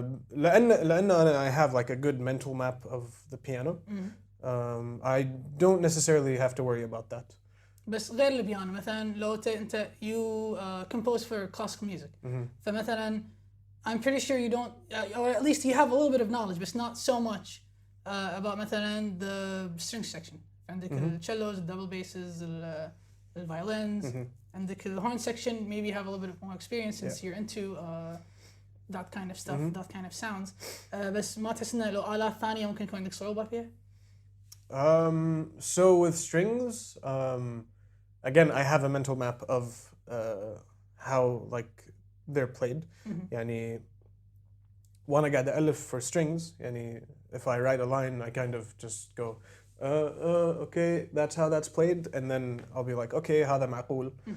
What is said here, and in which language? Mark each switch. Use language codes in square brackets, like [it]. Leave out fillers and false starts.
[ar] لأن أنا [en] I have like a good mental map of the piano. I don't necessarily have to worry about that. [ar] بس غير البيانو مثلا لو أنت [en] you compose for classical music. فمثلا I'm pretty sure you don't, or at least you have a little bit of knowledge, but not so much about مثلا the string section. [ar] عندك [en] الcellos, the double basses, the violins. عندك the horn section, maybe you have a little bit more experience since you're into that kind of stuff, that kind of sounds. [ar] بس ما تحس إنه لو آلات ثانية ممكن يكون عندك صعوبة فيها؟ [en] So with strings, again, I have a mental map of how like they're played. [ar] يعني وانا قاعد ألف [en] for strings يعني if I write a line I kind of just go okay that's how that's played, and then I'll be like okay [ar] هذا معقول.